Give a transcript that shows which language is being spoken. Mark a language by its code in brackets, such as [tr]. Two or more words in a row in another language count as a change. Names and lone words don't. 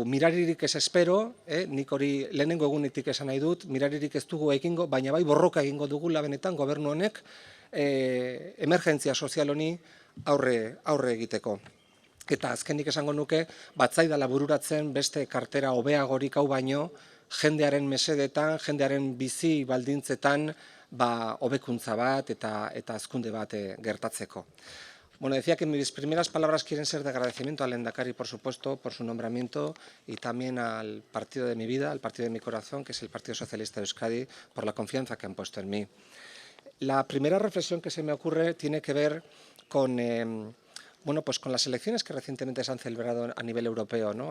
[eu] Miraririk ez espero, nik hori lehenengo egunetik esan nahi dut, miraririk ez dugu egingo, baina bai borroka egingo dugula benetan gobernu honek emergentzia sozial honi aurre egiteko. Eta azkenik esango nuke, batzaidala bururatzen beste kartera hobeagorik hau baino, jendearen mesedetan, jendearen bizi baldintzetan hobekuntza bat eta hazkunde bat gertatzeko. [es] Decía que mis primeras palabras quieren ser de agradecimiento al Lehendakari, por supuesto, por su nombramiento y también al partido de mi vida, al partido de mi corazón, que es el Partido Socialista de Euskadi, por la confianza que han puesto en mí. La primera reflexión que se me ocurre tiene que ver con con las elecciones que recientemente se han celebrado a nivel europeo, ¿no?